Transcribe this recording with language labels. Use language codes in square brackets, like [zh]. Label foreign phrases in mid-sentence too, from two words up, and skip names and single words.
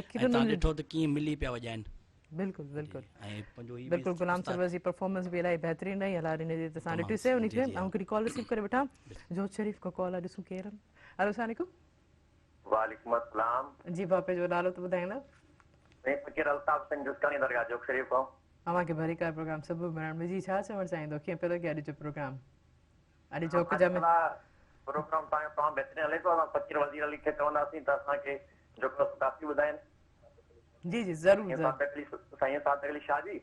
[sd] यकीन तव्हां ॾिठो त कीअं मिली पिया वॼाइनि। बिल्कुलु बिल्कुलु ऐं पंहिंजो ही बिल्कुलु गुलाम सरवर जी परफॉर्मेंस बि इलाही बहितरीनु रही। हला इन जी त असां ॾिठीसीं उनखे। ऐं हिकिड़ी कॉल रिसीव करे वठां, जोत शरीफ़ खां कॉल आहे, ॾिसूं केरु आहिनि। [ar] हेलो السلام عليكم. وعليكم السلام [sd] जी बापे जो नालो त ॿुधाईंदा? मैं फकीर अल्ताफ सिंह जुस्कानी दरगाह जोक शरीफ खां। अव्हांखे भरी कार प्रोग्राम सुबुह महिरान जी छा चवणु चाहींदो, कीअं पियो लॻे अॼु जो प्रोग्राम? अॼु जोक जा में प्रोग्राम तमामु बहितरीनु हले थो। असां फकीर वज़ीर अली खे चवंदासीं त असांखे जेको काफ़ी ॿुधाइनि। जी जी ज़रूरु साईं साद अली शाह जी